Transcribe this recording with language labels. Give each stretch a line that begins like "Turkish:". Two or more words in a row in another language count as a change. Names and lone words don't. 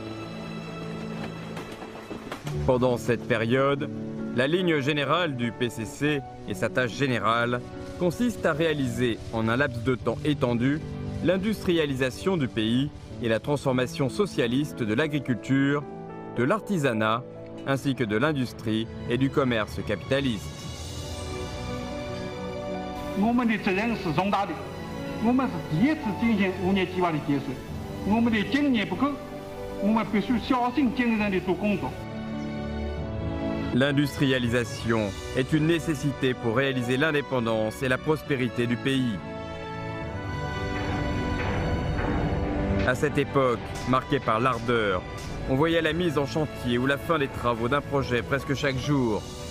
French: Pendant cette période, la ligne générale du PCC et sa tâche générale consiste à réaliser en un laps de temps étendu l'industrialisation du pays et la transformation socialiste de l'agriculture, de l'artisanat, ainsi que de l'industrie et du commerce capitaliste.
Chinese: 我们的责任是重大的，我们是第一次进行5年计划的建设，我们的经验不够，我们必须小心谨慎地做工作。
French: L'industrialisation est une nécessité pour réaliser l'indépendance et la prospérité du pays. À cette époque, marquée par l'ardeur, on voyait la mise en chantier ou la fin des travaux d'un projet presque chaque jour.